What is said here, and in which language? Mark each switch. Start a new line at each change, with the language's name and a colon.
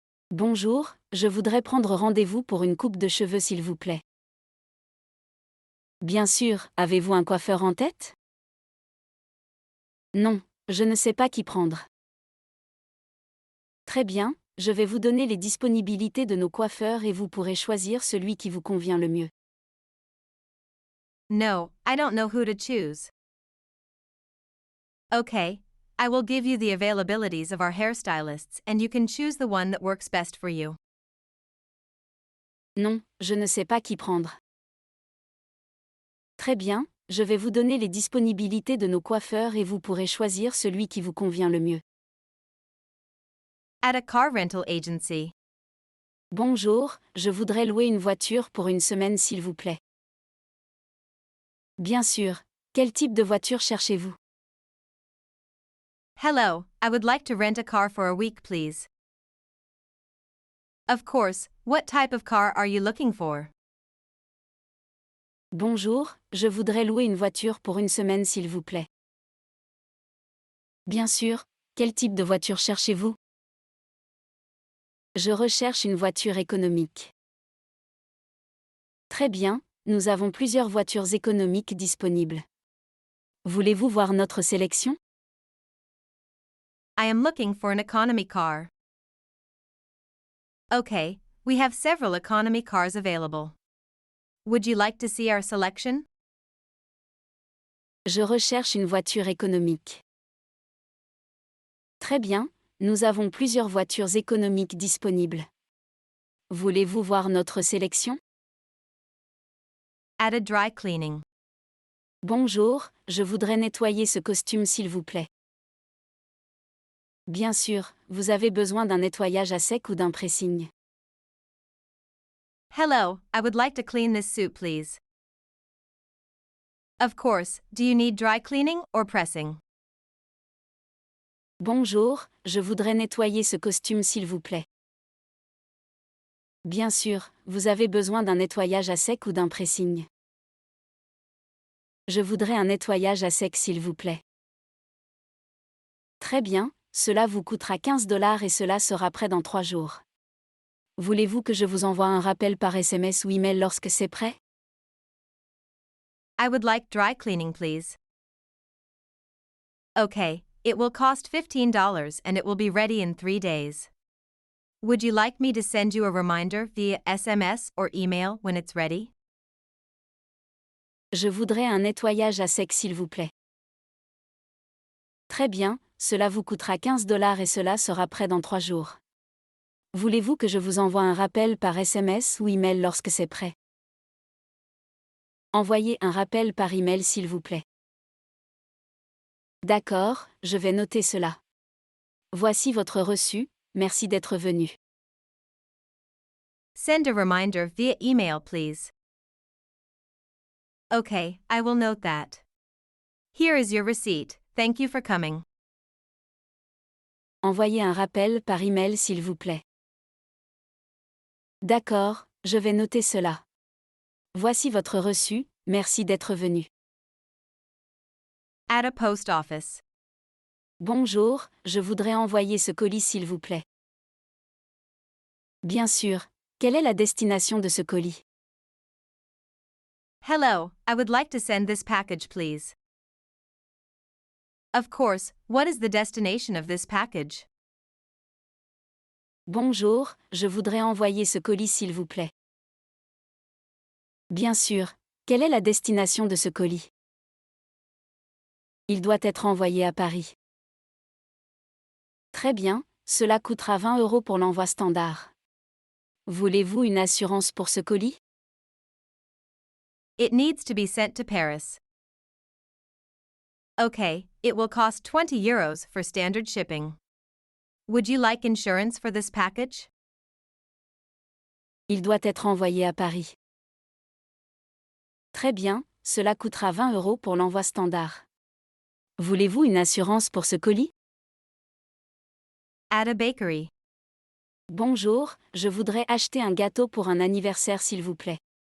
French: Bonjour, je voudrais prendre rendez-vous pour une coupe de cheveux s'il vous plaît. Bien sûr, avez-vous un coiffeur en tête? Non, je ne sais pas qui prendre. Très bien, je vais vous donner les disponibilités de nos coiffeurs et vous pourrez choisir celui qui vous convient le mieux.
English: No, I don't know who to choose. Okay, I will give you the availabilities of our hairstylists and you can choose the one that works best for you.
French: Non, je ne sais pas qui prendre. Très bien, je vais vous donner les disponibilités de nos coiffeurs et vous pourrez choisir celui qui vous convient le mieux.
English: At a car rental agency.
French: Bonjour, je voudrais louer une voiture pour une semaine s'il vous plaît. Bien sûr, quel type de voiture cherchez-vous?
English: Hello, I would like to rent a car for a week, please. Of course, what type of car are you looking for?
French: Bonjour, je voudrais louer une voiture pour une semaine s'il vous plaît. Bien sûr, quel type de voiture cherchez-vous? Je recherche une voiture économique. Très bien, nous avons plusieurs voitures économiques disponibles. Voulez-vous voir notre sélection?
English: I am looking for an economy car. Okay, we have several economy cars available. Would you like to see our selection?
French: Je recherche une voiture économique. Très bien, nous avons plusieurs voitures économiques disponibles. Voulez-vous voir notre sélection?
English: At a dry cleaning.
French: Bonjour, je voudrais nettoyer ce costume s'il vous plaît. Bien sûr, vous avez besoin d'un nettoyage à sec ou d'un pressing.
English: Hello, I would like to clean this suit, please. Of course, do you need dry cleaning or pressing?
French: Bonjour, je voudrais nettoyer ce costume s'il vous plaît. Bien sûr, vous avez besoin d'un nettoyage à sec ou d'un pressing. Je voudrais un nettoyage à sec s'il vous plaît. Très bien, cela vous coûtera 15 $ et cela sera prêt dans 3 jours. Voulez-vous que je vous envoie un rappel par SMS ou email lorsque c'est prêt?
English: I would like dry cleaning, please. Okay, it will cost $15 and it will be ready in 3 days. Would you like me to send you a reminder via SMS or email when it's ready?
French: Je voudrais un nettoyage à sec s'il vous plaît. Très bien, cela vous coûtera 15 $ et cela sera prêt dans 3 jours. Voulez-vous que je vous envoie un rappel par SMS ou email lorsque c'est prêt? Envoyez un rappel par email s'il vous plaît. D'accord, je vais noter cela. Voici votre reçu, merci d'être venu.
English: Send a reminder via email, please. Okay, I will note that. Here is your receipt, thank you for coming.
French: Envoyez un rappel par email s'il vous plaît. D'accord, je vais noter cela. Voici votre reçu, merci d'être venu.
English: At a post office.
French: Bonjour, je voudrais envoyer ce colis s'il vous plaît. Bien sûr, quelle est la destination de ce colis?
English: Hello, I would like to send this package, please. Of course, what is the destination of this package?
French: Bonjour, je voudrais envoyer ce colis s'il vous plaît. Bien sûr, quelle est la destination de ce colis? Il doit être envoyé à Paris. Très bien, cela coûtera 20 € pour l'envoi standard. Voulez-vous une assurance pour ce colis?
English: It needs to be sent to Paris. Okay, it will cost 20 euros for standard shipping. Would you like insurance for this package?
French: Il doit être envoyé à Paris. Très bien, cela coûtera 20 € pour l'envoi standard. Voulez-vous une assurance pour ce colis?
English: At a bakery.
French: Bonjour, je voudrais acheter un gâteau pour un anniversaire s'il vous plaît.